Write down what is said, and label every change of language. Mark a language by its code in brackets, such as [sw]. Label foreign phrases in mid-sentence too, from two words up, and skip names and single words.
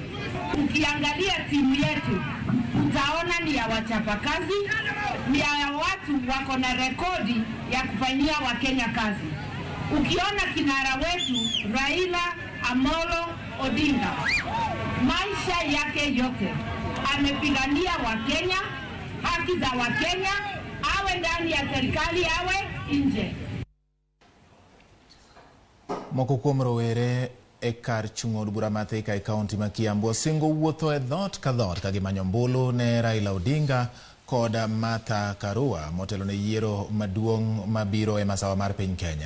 [sw] Ukiangalia timu yetu, utaona ni ya wachapakazi, ni ya watu wako na rekodi ya kufanyia Wakenya kazi. Ukiona kinara wetu Raila Amolo Odinga, maisha yake yote amepigania Wakenya, haki za Wakenya, awe ndani ya serikali awe nje. [luo] Moko kuom rowere e kar chung'o od bura Thika e kaunti ma Kiambu osingo wuotho e dhot ka dhot ka gimanyo ombulu ne Raila Odinga kod Martha Karua motelo ne yiero maduong' mabiro e masawa mar piny Kenya.